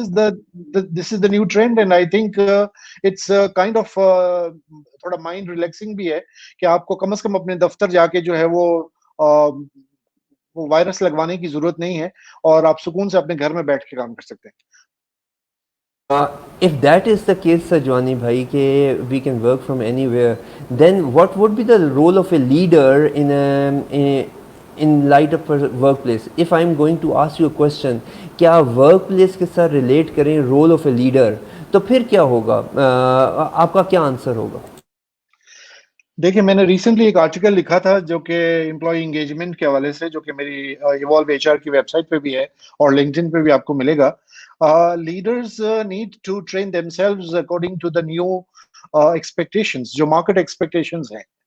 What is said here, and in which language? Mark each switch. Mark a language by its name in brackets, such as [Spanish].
[English] is this is the new trend, and I think it's kind of [Hindi] थोड़ा mind relaxing भी है कि आपको कम से कम अपने दफ्तर जाके जो है वो वायरस लगवाने की जरूरत नहीं है, और आप सुकून से अपने घर में बैठ के काम कर सकते हैं। [English] if that is the case, Sajwani bhai, ke we can work from anywhere, then what would be the role of a leader in light of a workplace? If I am going to ask you a question, [Hindi] क्या workplace के साथ relate करें [English] role of a leader, [Hindi] तो फिर क्या होगा? आपका क्या आंसर होगा? देखिए, मैंने रिसेंटली एक आर्टिकल लिखा था जो कि एम्प्लॉयी एंगेजमेंट के हवाले से, जो कि मेरी इवॉल्व एचआर की वेबसाइट पे भी है और लिंक्डइन पे भी आपको मिलेगा। [English] leaders need to train themselves according to the new expectations, [Hindi] जो मार्केट एक्सपेक्टेशंस हैं।